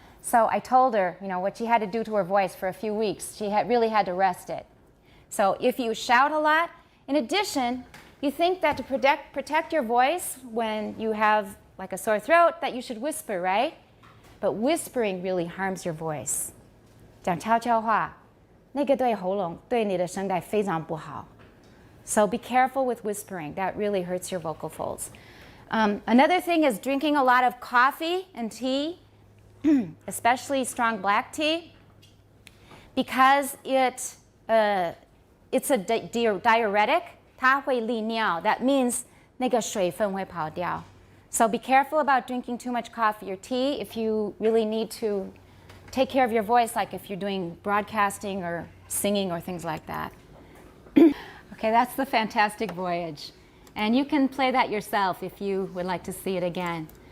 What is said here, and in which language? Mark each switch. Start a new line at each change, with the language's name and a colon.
English: So I told her, you know, what she had to do to her voice for a few weeks. She really had to rest it. So if you shout a lot, in addition, you think that to protect your voice when you have like a sore throat, that you should whisper, right? But whispering really harms your voice.
Chinese: 讲悄悄话，那个对喉咙、对你的声带非常不好.
English: So be careful with whispering. That really hurts your vocal folds. Another thing is drinking a lot of coffee and tea, especially strong black tea, because it's a diuretic.
Chinese: 它会利尿.
English: That means
Chinese: 那个水分会跑掉.
English: So be careful about drinking too much coffee or tea if you really need to take care of your voice, like if you're doing broadcasting or singing or things like that. Okay, that's the Fantastic Voyage. And you can play that yourself if you would like to see it again.